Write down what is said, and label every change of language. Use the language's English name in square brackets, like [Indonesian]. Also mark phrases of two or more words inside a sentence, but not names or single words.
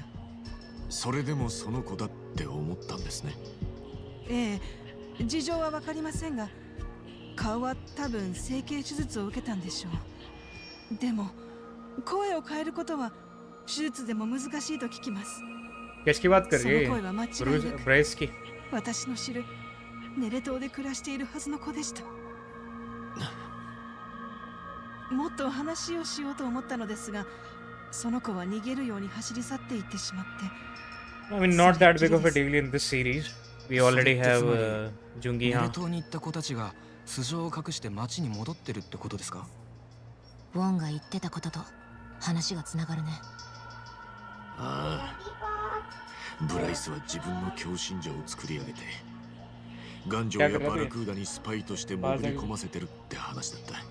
[Japanese] それでもその子だって思ったんですね。ええ、事情は分かりませんが、顔は多分整形手術を受けたんでしょう。でも声を変えることは手術でも難しいと聞きます。 [Hindi] किसकी बात कर [Japanese] そ [Hindi] रही [Japanese] の声 [Hindi] है [Japanese] は間違いなく [Hindi] ब्रेस की। [Japanese] 私の知るネレ島で暮らしているはずの子でした。もっと話をしようと思ったのですが、その子は逃げるように走り去っていってしまって。 [English] I mean not that big of a deal in this series. We already have Jungi [Japanese] ネレ [Hindi] यहाँ। [Japanese] 島に行った子たちが素性を隠して町に戻ってるってことですか。ウォンが言ってたことと話がつながるね。ああ、ブライスは自分の強信者を作り上げて頑丈やバラクーダにスパイとして潜り込ませてるって話だった。